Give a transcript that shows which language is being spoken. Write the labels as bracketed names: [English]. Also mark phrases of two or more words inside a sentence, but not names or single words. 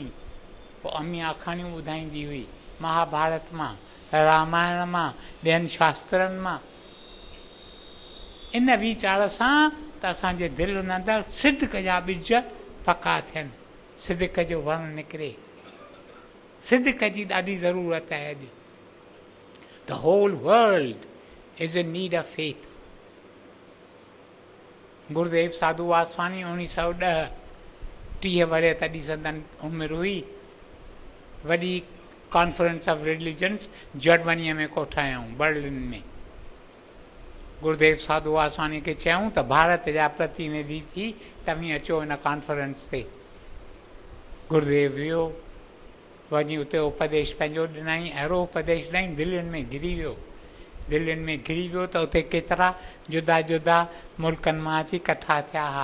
[Sindhi] पोइ अमी आखाणियूं ॿुधाईंदी हुई, महाभारत मां, रामायण मां, ॿियनि शास्त्रनि मां। इन वीचार सां त असांजे दिलि अंदरि सिदक जा ॿिज पका थियनि, सिदक जो वणु निकिरे। सिदक जी ॾाढी ज़रूरत आहे अॼु। [English] The whole world is in need of faith. [Sindhi] गुरुदेव साधू वासवानी 1910 30 वरे तॾहिं संदन उमिरि हुई, वॾी [English] conference of religions [Sindhi] जर्मनीअ में कोठायूं, बर्लिन में। गुरुदेव साधू वासवानी खे चयूं त भारत जा प्रतिनिधि थी तव्हीं अचो हिन कॉन्फ्रेंस ते। गुरुदेव वियो, वञी उते उपदेश पंहिंजो ॾिनई, अहिड़ो उपदेश ॾिनई दिल्लीनि में घिरी वियो। दिल्लीनि में घिरी वियो त उते केतिरा जुदा जुदा मुल्कनि मां अची कठा थिया हुआ।